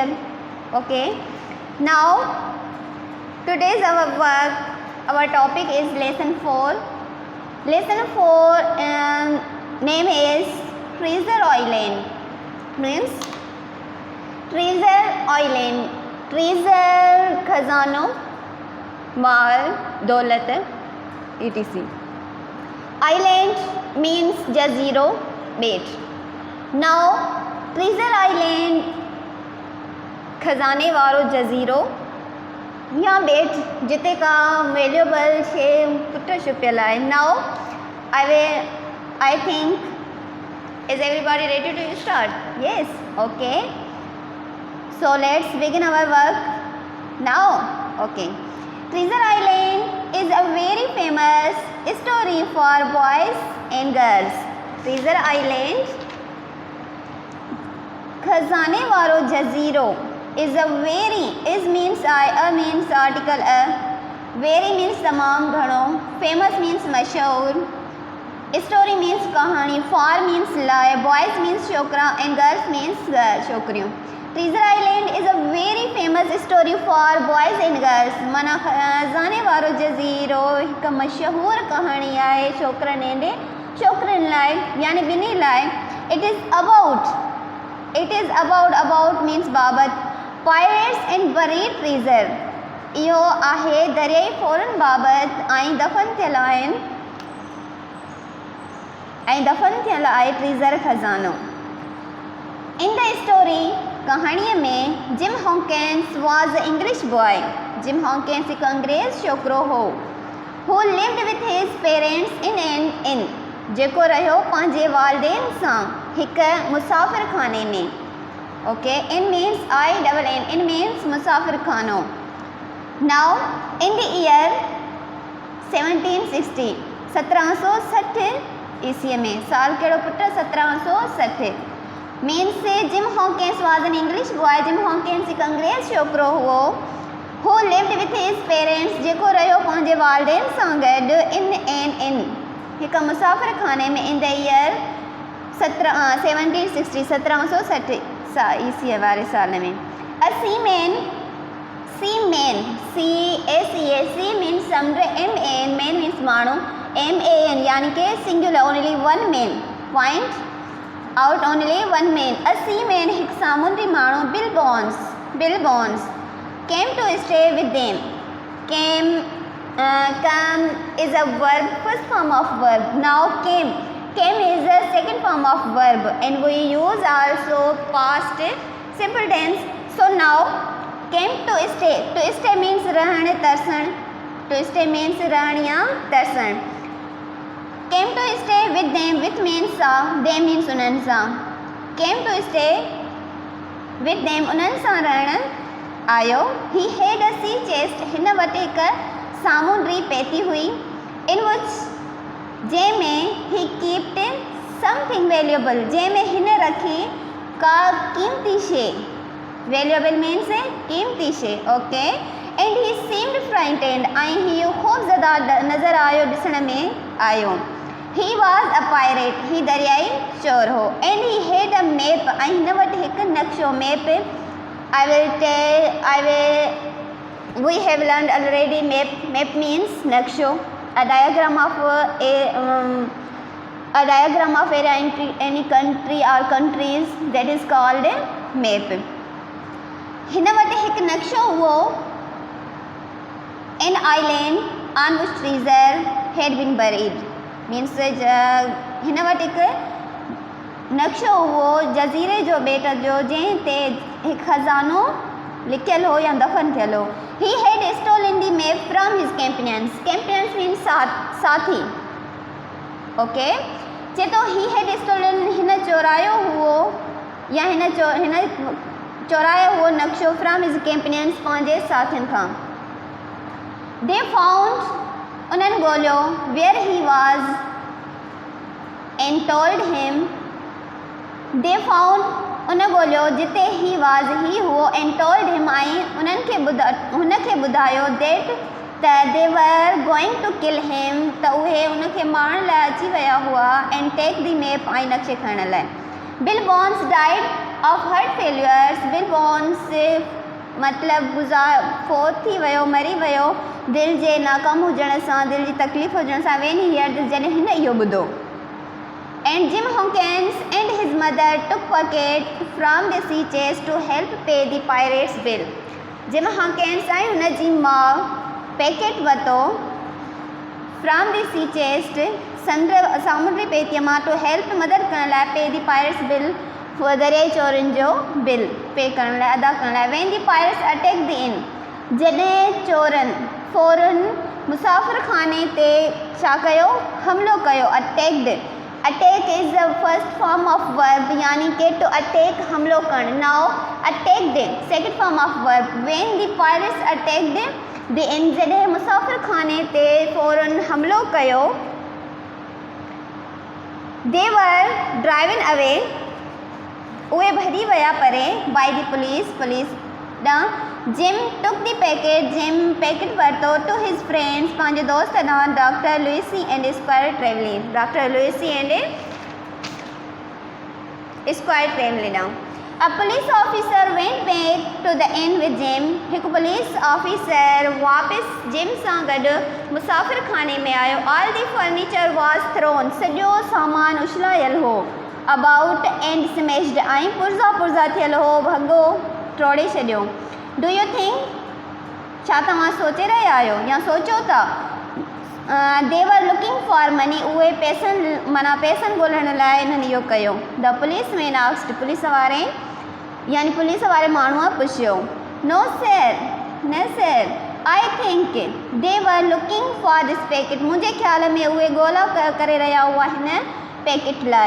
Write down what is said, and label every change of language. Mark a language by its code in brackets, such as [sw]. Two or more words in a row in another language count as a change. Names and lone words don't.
[en] Okay, now today's our work, our topic is lesson 4. Lesson 4 name is Treasure Island, means Treasure Island. [sd] Treasure खजानो, माल, दौलत, etc. [en] Island means [sd] जज़ीरो, बेट. Now Treasure Island खजाने वारो जज़ीरो या बेट जिते का वैल्यूएबल शे पुट छुपियल आहे. [en] Now I think is everybody ready to start? Yes, okay. So let's begin our work now. Okay. Treasure Island is a very famous story for boys and girls. Treasure Island, [sd] खजाने वारो जज़ीरो [en] is a very, is means means article a, very means [sd] तमाम घणो, [en] famous means मशहूर, story means कहानी, for means लाए, boys means छोकरा and girls means छोकरियों. Treasure Island is a very famous story for boys and girls. [sd] माना खजाने वारो जज़ीरो हिक मशहूर कहानी आहे छोकरनि ऐं छोकरियुनि लाइ यानी ॿिन्ही लाइ. [en] It is about means बाबत, pirates and buried treasure. [sd] इहो आहे दरियाई फ़ौरन बाबत ऐं दफ़न थियल आहे ट्रीज़र खज़ानो. [en] In the story, [sd] कहाणीअ में [en] जिम हॉकिंस was an English boy. [sd] जिम हॉकिंस हिकु अंग्रेज़ छोकिरो हो. [en] Who lived with his parents in an inn. [sd] जेको रहियो पंहिंजे वालिदेन सां हिकु मुसाफ़िर खाने में. [en] Okay, inn means INN. Inn means [sd] मुसाफ़िर खानो. [en] Now in the year [sd] 1760 1760 ईस्वीअ में, साल कहिड़ो पुट 1760. [en] means Jim Hawkins was an English boy. [sd] Jim Hawkins हिकु अंग्रेज़ छोकिरो हुओ. [en] Who lived with his parents, [sd] जेको रहियो पंहिंजे वालिदेन सां गॾु [en] in an inn, [sd] हिकु मुसाफ़िर खाने में. [en] In the year [sd] 1760 1760 ईस्वी वारे साल में। [en] a seaman C means समुंड, MAN man means माण्हू, MAN [sd] यानी कि [en] singular only one man, point out only one man. a seaman [sd] हिकु सामुंडी माण्हू [en] बिल बॉन्स came to stay with them. Come is a verb, first form of verb. Now came is the second form of verb and we use also past simple tense. So now came to stay. To stay means [sd] रहण तरसण. [en] To stay means [sd] रहण या तरसण. [en] Came to stay with them. With means they means [sd] उन्हनि सां. [en] Came to stay with them [sd] उन्हनि सां रहण आयो। [en] He had a sea chest. [sd] हिन वटि हिकु सामुंडी पेती हुई। [en] In which जंहिंमें he kept something valuable. [sd] जंहिंमें हिन रखी का कीमती शइ। [en] Valuable means [sd] कीमती शइ, ओके। [en] And he seemed frightened. [sd] ऐं हीउ ख़ौफ़ज़दा नज़र आयो, ॾिसण में आयो। [en] He was a pirate. [sd] ही दरियाई चोर हो। [en] And he had a map. [sd] ऐं हिन वटि हिकु नक्शो, मैप। [en] We have learned already map. Map means नक्शो. A diagram of any country or countries, that is called map. [sd] हिन वटि हिकु नक्शो हुओ। [en] An island on which treasure had been buried means [sd] हिन वटि हिकु नक्शो हुओ जज़ीरे जो, ॿेट जो, जंहिं ते हिकु खज़ानो लिखियल हो या दफ़न थियल हो। [en] He had stolen the map from his companions. Companions means साथी, ओके। [sd] चए तो [en] he had stolen, [sd] हिन चोरायो हुओ या हिन चोरायो हुओ नक्शो [en] from his companions, [sd] पंहिंजे साथियुनि खां। [en] They found, [sd] उन्हनि ॻोल्हियो, [en] where he was and told him. They found, [sd] उन ॻोल्हियो जिते [en] he was, [sd] ही हुओ, [en] and told him, [sd] ऐं हुनखे ॿुधायो [en] that they were going to kill him, [sd] त उहे उनखे मारण लाइ अची विया हुआ, [en] and take the map, [sd] ऐं नक्शे खणण लाइ। [en] Bill Bonds died of heart failures. [sd] Bill Bonds मतिलबु फोत थी वियो, मरी वियो दिलि जे नाकाम हुजण सां, दिलि जी तकलीफ़ हुजण सां। [en] when he heard this, [sd] जॾहिं हिन इहो ॿुधो। [en] And Jim Hawkins and his mother took pocket from the sea chest to help pay the pirates' bill. [sd] Jim Hawkins ऐं हुन जी माउ पैकेट वरितो [en] from the sea chest, [sd] सामुंडी पेतीअ मां, [en] to help [sd] मदद करण लाइ [en] pay the pirates' bill, [sd] दरियाई चोरनि जो बिल पे करण लाइ, अदा करण लाइ। [en] when the pirates attacked the inn, [sd] जॾहिं चोरनि फ़ौरन मुसाफ़िर खाने ते छा कयो, हमलो कयो। [en] attack is the first form of verb, [sd] यानी कि [en] to attack [sd] हमलो करणु। [en] now attacked second form of verb. when the pirates attacked the inn, [sd] जॾहिं मुसाफ़िर खाने ते फ़ौरन हमलो कयो। [en] they were driven away, [sd] उहे भॼी विया परे, [en] by the police ॾांहुं। Jim took the packet, [sd] जिम पैकेट वरितो, [en] to his friends, [sd] पंहिंजे दोस्त ॾांहुं, Dr. Lucy and Squire Trelawney ॾांहुं। [en] A police officer went back to the inn with Jim. [sd] हिकु पुलिस ऑफिसर वापसि जिम सां गॾु मुसाफ़िर खाने में आयो। [en] All the furniture was thrown, [sd] सॼो सामान उछलायल हो। [en] About and smashed, [sd] ऐं पुर्ज़ा थियल हो, भॻो टोड़े छॾियो। [en] Do you think, [sd] छा तव्हां सोचे रहिया आहियो या सोचो था? [en] They were looking for money, [sd] उहे पैसनि ॻोल्हण लाइ इन्हनि इहो कयो। [en] The policeman asked, [sd] पुलिस वारे माण्हूअ पुछियो। [en] No sir, I think they were looking for this packet, [sd] मुंहिंजे ख़्याल में उहे ॻोल्हा करे रहिया हुआ हिन पैकेट लाइ।